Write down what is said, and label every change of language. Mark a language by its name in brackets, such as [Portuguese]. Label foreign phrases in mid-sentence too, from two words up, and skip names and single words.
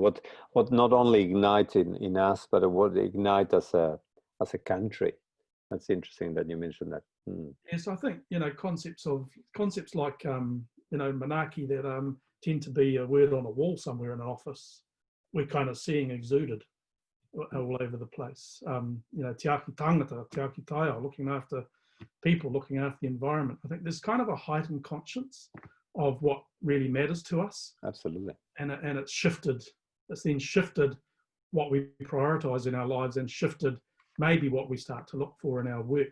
[English] What not only ignite in us, but what ignite as a country. That's interesting that you mentioned that. Yes, I think, you know, concepts like you know, manaki that tend to be a word on a wall somewhere in an office, we're kind of seeing exuded all over the place. You know, [Māori] te aki tangata, te aki taio, [English] looking after people, looking after the environment. I think there's kind of a heightened conscience of what really matters to us. Absolutely. And it's shifted. It's then shifted what we prioritize in our lives, and shifted maybe what we start to look for in our work.